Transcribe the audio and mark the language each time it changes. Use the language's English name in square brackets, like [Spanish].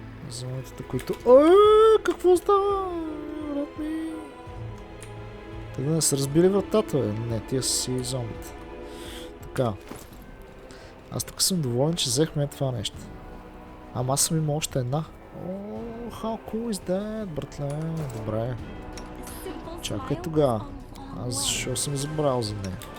[Bulgarian] Зомбитата, които... какво става? Брат ми. Те да не са разбили вратата, бе. Не, тия са си зомбите. Така. Аз тук съм доволен, че взехме това нещо. Ама аз съм имал още една. [English] How cool is that, братле? [Bulgarian] Добре. Чакай тогава. Аз защо съм забрал за нея?